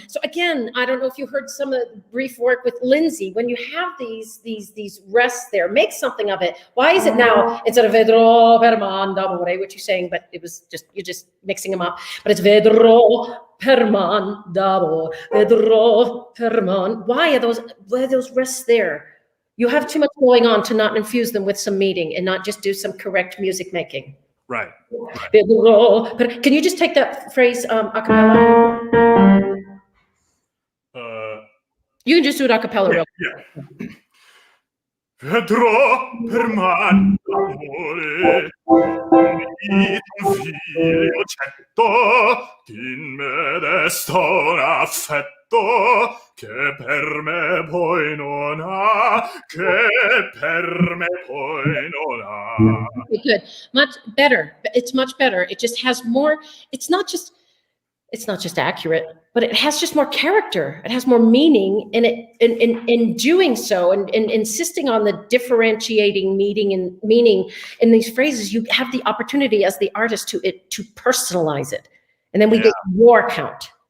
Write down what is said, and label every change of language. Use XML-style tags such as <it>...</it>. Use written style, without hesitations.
<en>So again, I don't know if you heard some of the brief work with Lindsey. When you have these rests there, make something of it. Why is it now instead of</en> <it>vedrò per man d'amore,</it> <en>which you're saying, but you're just mixing them up. But it's</en> <it>vedrò per man d'amore, vedrò per man.</it> <en>Why are those rests there? You have too much going on to not infuse them with some meaning and not just do some correct music making. Right. Can you just take that phrase a cappella? You can just do it a cappella real quick.</en> <it>Vedrò per man d'amore, un vile oggetto, in me desta un affetto, che per me poi non ha, che per me poi non ha.</it> <en>Good. Much better. It's much better. It just has more, it's not just accurate, but it has just more character. It has more meaning, and in doing so, and insisting on the differentiating meaning in these phrases, you have the opportunity as the artist to personalize it, and then we get your count,</en>